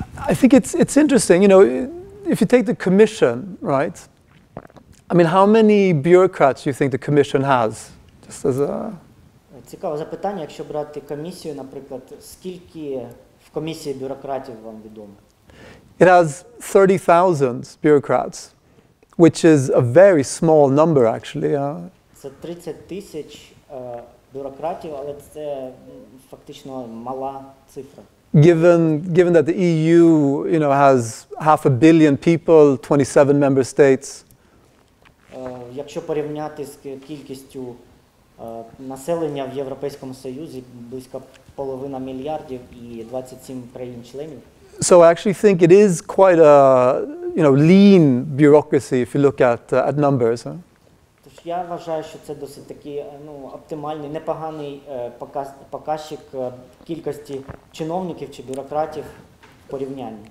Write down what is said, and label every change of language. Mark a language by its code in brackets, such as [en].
[en] I think it's interesting, you know, if you take the Commission, right? I mean, how many bureaucrats do you think the Commission has? Just as a... [uk] Цікаве запитання, якщо брати комісію, наприклад, скільки в комісії бюрократів вам відомо? [en] It has 30,000 bureaucrats, which is a very small number, actually. [uk] Це 30 тисяч бюрократів, але це фактично мала цифра. [en] Given that the EU, you know, has 500 million people, 27 member states. [uk] Якщо порівняти з кількістю населення в Європейському Союзі, близько 1,5 мільярдів і 27 країн-членів. [en] So I actually think it is quite a, you know, lean bureaucracy if you look at numbers. Huh? [uk] Тож я вважаю, що це досить такий, оптимальний, непоганий показчик кількості чиновників чи бюрократів в порівнянні.